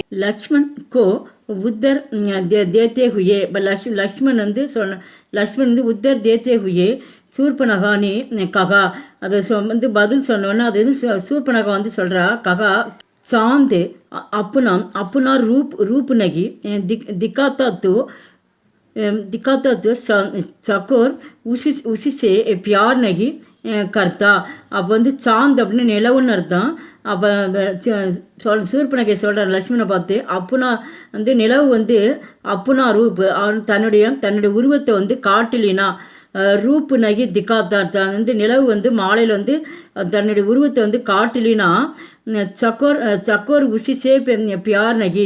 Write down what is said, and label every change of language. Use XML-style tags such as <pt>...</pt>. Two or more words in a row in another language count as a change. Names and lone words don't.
<hi>लक्ष्मण को उत्तर देते हुए.</hi> <ta>இப்போ லக்ஷ்மண் வந்து</ta> <hi>उत्तर देते हुए</hi> <ta>சூர்பனகா</ta> <hi>ने कहा.</hi> <ta>அதை வந்து பதில் சொன்னோன்னே அது வந்து சூர்பனகா வந்து சொல்கிறா,</ta> <hi>कहा चाँद अपना रूप नहीं दिखाता तो चकोर उसी से प्यार नहीं करता.</hi> <ta>அப்போ வந்து சாந்த் அப்படின்னு நிலவுன்னு அர்த்தம். அப்போ சூர்பனகை சொல்கிறார் லக்ஷ்மணை பார்த்து, அப்புனா வந்து நிலவு வந்து</ta> <hi>अपना रूप</hi> <ta>தன்னுடைய உருவத்தை வந்து காட்டலினா</ta> <hi>रूप नहीं दिखाता.</hi> <ta>வந்து நிலவு வந்து மாலையில் வந்து தன்னுடைய உருவத்தை வந்து காட்டலினா</ta> <hi>चकोर उसी से प्यार नहीं.</hi>